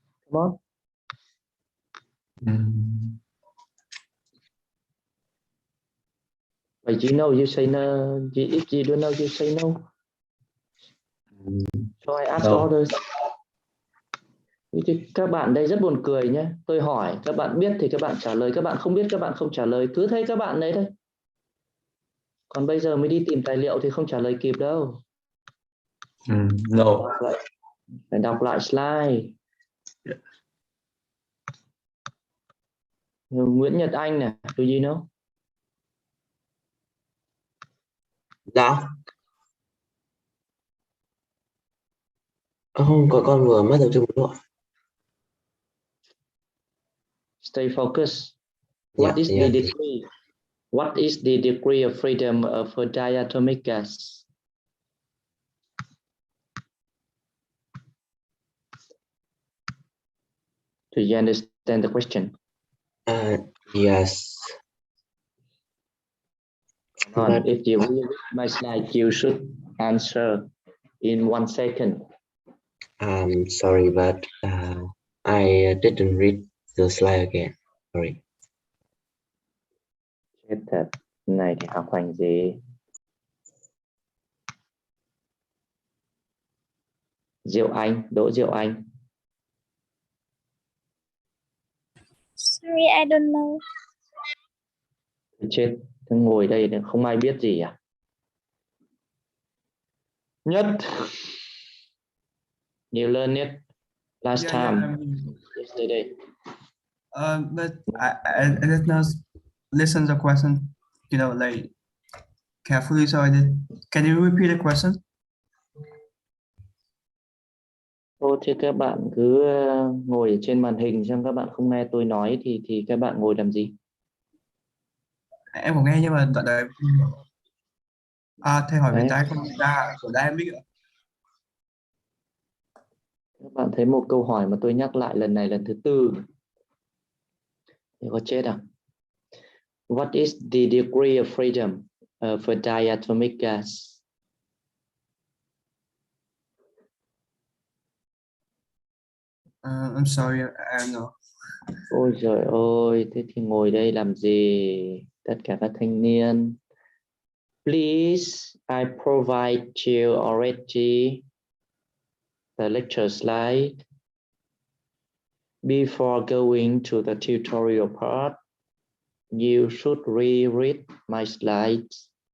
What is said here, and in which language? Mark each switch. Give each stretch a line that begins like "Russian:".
English: Come on. But you know, you say no. If you don't know, you say no. So I ask others.
Vietnamese: Các bạn đây rất buồn cười nhé. Tôi hỏi, các bạn biết thì các bạn trả lời, các bạn không biết các bạn không trả lời. Cứ thấy các bạn đấy thôi. Còn bây giờ mới đi tìm tài liệu thì không trả lời kịp đâu.
English: No.
Vietnamese: Phải đọc lại slide.
English: Yeah. Nguyễn Nhật Anh này, do you know?
Vietnamese: Dạ. Không, con vừa mất tập trung rồi.
English: Stay focused. What is the degree? What is the degree of freedom of a diatomic gas? Do you understand the question? Yes. But If you read my slide, you should answer in 1 second. I'm sorry, but I didn't read the slide again. Sorry.
Vietnamese: Chết thật. Này thì học hành gì? Diệu Anh, Đỗ Diệu Anh.
English: Sorry, I don't know.
Vietnamese: Chết, ngồi đây không ai biết gì à? Nhất.
English: You learn it last time, yesterday. But I did not listen to the question, like carefully. So I did. Can you repeat the question?
Vietnamese: Thôi thì các bạn cứ ngồi ở trên màn hình, xem các bạn không nghe tôi nói thì các bạn ngồi làm gì? Em có nghe nhưng mà đoạn đấy. Thầy hỏi về Đấy. đai không đa của Diatomic ạ? Các bạn thấy một câu hỏi mà tôi nhắc lại lần này lần thứ 4. Thì có chết à?
English: What is the degree of freedom of a diatomic gas? I'm sorry, I don't know.
Vietnamese: Ôi trời ơi, thế thì ngồi đây làm gì? Tất cả các thanh niên.
English: Please, I provide you already the lecture slide. Before going to the tutorial part, you should reread my slides.